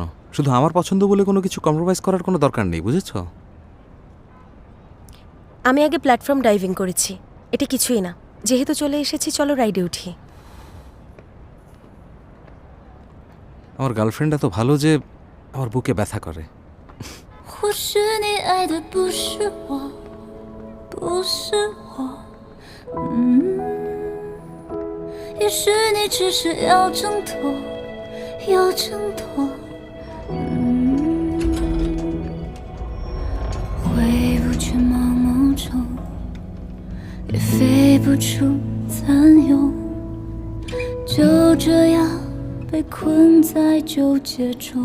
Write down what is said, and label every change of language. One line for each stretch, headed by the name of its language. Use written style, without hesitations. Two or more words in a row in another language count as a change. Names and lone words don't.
Bangla: শুধু আমার পছন্দ বলে কোনো কিছু কম্প্রোমাইজ করার কোনো দরকার নেই, বুঝেছ? আমি আগে প্ল্যাটফর্ম ডাইভিং করেছি, এটা কিছুই না। যেহেতু চলে এসেছি, চলো রাইডে উঠি। আমার গার্লফ্রেন্ড এত ভালো যে আমার বুকে ব্যথা করে।
Chinese: 或许你爱的不是我，不是我，也许你只是要挣脱，要挣脱，回不去盲目中，也飞不出残忧，就这样被困在纠结中。